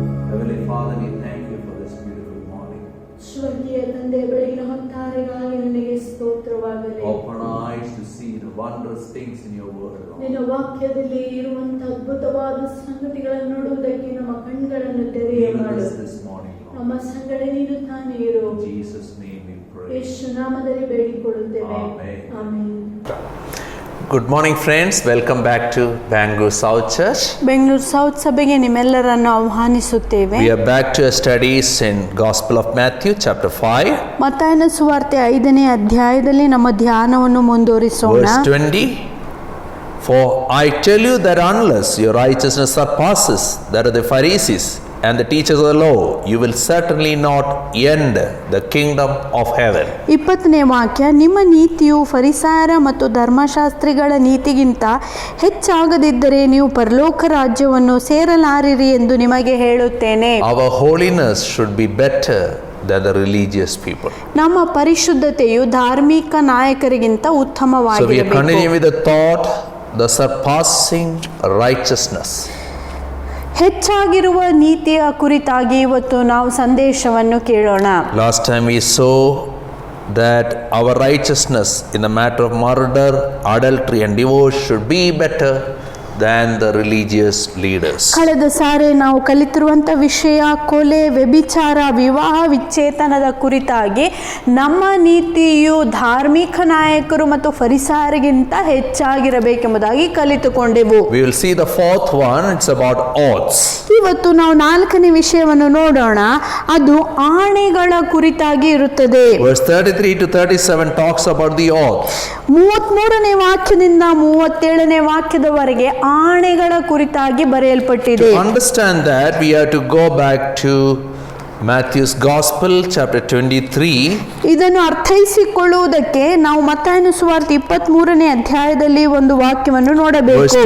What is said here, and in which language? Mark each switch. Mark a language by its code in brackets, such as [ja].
[en] Heavenly Father, we thank you for this beautiful morning. [kn] ಸ್ವರ್ಗೀಯ ತಂದೆ, ಬೆಳಗಿನ ಹೊತ್ತಾರೆಗಾಗಿ ನಿನಗೆ ಸ್ತೋತ್ರವಾಗಲಿ. [en] Open eyes to see the wondrous things in your word, Lord. [kn] ನಿನ್ನ ವಾಕ್ಯದಲ್ಲಿ ಇರುವಂತಹ ಅದ್ಭುತವಾದ ಸಂಗತಿಗಳನ್ನು ನೋಡುವುದಕ್ಕೆ ನಮ್ಮ ಕಣ್ಣುಗಳನ್ನು ತೆರೆಯ [en] Even [kn] ಮಾಡು. [en] this morning, Lord. [kn] ನಮ್ಮ ಸಂಗಡ ನೀನು ತಾನೇ ಇರು. [en] In Jesus' name we pray. [kn] ಯೇಸು ನಾಮದಲ್ಲಿ ಬೇಡಿಕೊಳ್ಳುತ್ತೇವೆ. [en] Amen. [kn] Amen. [en] Good morning, friends. Welcome back to Bangalore South Church. [kn] Bengaluru south ಸಭೆಗೆ ನಿಮ್ಮೆಲ್ಲರನ್ನು ಆಹ್ವಾನಿಸುತ್ತೇವೆ. [en] We are back to our studies in Gospel of Matthew, chapter 5, [kn] ಮತ್ತಾಯನ ಸುವಾರ್ತೆ 5ನೇ ಅಧ್ಯಾಯದಲ್ಲಿ ನಮ್ಮ ಧ್ಯಾನವನ್ನು ಮುಂದುವರಿಸೋಣ. [en] verse 20. For I tell you that unless your righteousness surpasses that of the Pharisees and the teachers of the law, you will certainly not enter the kingdom of heaven. [kn] 20ನೇ ವಾಕ್ಯ, ನಿಮ್ಮ ನೀತಿಯು ಫರಿಸಾಯರ ಮತ್ತು ಧರ್ಮಶಾಸ್ತ್ರಿಗಳ ನೀತಿಗಿಂತ ಹೆಚ್ಚಾಗದಿದ್ದರೆ ನೀವು ಪರಲೋಕ ರಾಜ್ಯವನ್ನು ಸೇರಲಾರಿರಿ ಎಂದು ನಿಮಗೆ ಹೇಳುತ್ತೇನೆ. [en] Our holiness should be better than the religious people. [kn] ನಮ್ಮ ಪರಿಶುದ್ಧತೆಯು ಧಾರ್ಮಿಕ ನಾಯಕರಿಗಿಂತ [en] So we are [kn] ಉತ್ತಮವಾಗಿರಬೇಕು. [en] continuing with the thought, the surpassing righteousness. [kn] ಹೆಚ್ಚಾಗಿರುವ ನೀತಿಯ ಕುರಿತಾಗಿ ಇವತ್ತು ನಾವು ಸಂದೇಶವನ್ನು ಕೇಳೋಣ. [en] Last time we saw that our righteousness in the matter of murder, adultery and divorce should be better than the religious leaders. [kn] ಕಳೆದ ಸಾರಿ ನಾವು ಕಲಿತಿರುವಂಥ ವಿಷಯ ಕೊಲೆ, ವ್ಯಭಿಚಾರ, ವಿವಾಹ ವಿಚ್ಛೇದನದ ಕುರಿತಾಗಿ ನಮ್ಮ ನೀತಿಯು ಧಾರ್ಮಿಕ ನಾಯಕರು ಮತ್ತು ಫರಿಸಾಯರಿಗಿಂತ ಹೆಚ್ಚಾಗಿರಬೇಕೆಂಬುದಾಗಿ ಕಲಿತುಕೊಂಡೆವು. [en] We will see the fourth one. It's about oaths. [kn] ಇವತ್ತು ನಾವು 4ನೇ ವಿಷಯವನ್ನು ನೋಡೋಣ. ಅದು ಆಣೆಗಳ ಕುರಿತಾಗಿ ಇರುತ್ತದೆ. [en] Verse 33 to 37 talks about the oaths. [kn] 33ನೇ ವಾಕ್ಯದಿಂದ 37ನೇ ವಾಕ್ಯದವರೆಗೆ ಆಣೆಗಳ ಕುರಿತಾಗಿ ಬರೆಯಲ್ಪಟ್ಟಿದೆ. [en] To understand that, we have to go back to Matthew's Gospel, chapter 23. [kn] ಇದನ್ನು ಅರ್ಥೈಸಿಕೊಳ್ಳುವುದಕ್ಕೆ ನಾವು ಮತ್ತಾಯನ ಸುವಾರ್ತೆ 23ನೇ ಅಧ್ಯಾಯದಲ್ಲಿ ಒಂದು ವಾಕ್ಯವನ್ನು ನೋಡಬೇಕು.